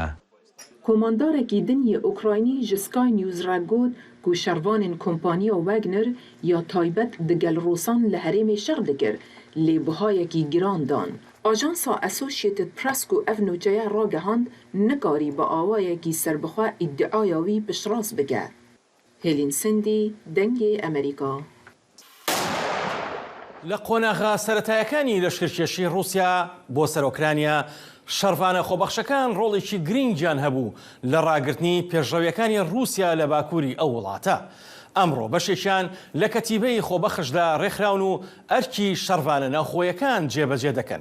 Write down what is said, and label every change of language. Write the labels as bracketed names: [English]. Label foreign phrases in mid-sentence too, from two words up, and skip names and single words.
[Kurdish] Komandarekî din yê Ukraynî ji Sky News re got ku şervanên kompaniya Wagner ya taybet di gel Rûsan li herêmê şer dikir, lê bihayekî giran dan. Ajansa Associated Press ku ev nûçeya ragihand nikarî bi awayekî serbixwe îddiaya wî piştrast bike. Hêlin Sindî, Dengê Amerîka. [Central Kurdish] لە قۆناغا سەرەتایەکانی لەشکرکێشی رووسیا بۆ سەر ئۆکرانیا شەڕڤانە خۆبەخشەکان ڕۆڵێکی گرنگیان هەبوو لە ڕاگرتنی پێشڕەویەکانی رووسیا لە باکووری ئەو وڵاتە. ئەمڕۆ بەشێکیان لە کەتیبەی خۆبەخشدا ڕێکخراون و ئەرکی شەڕڤانە ناوخۆیەکان جێبەجێ دەکەن.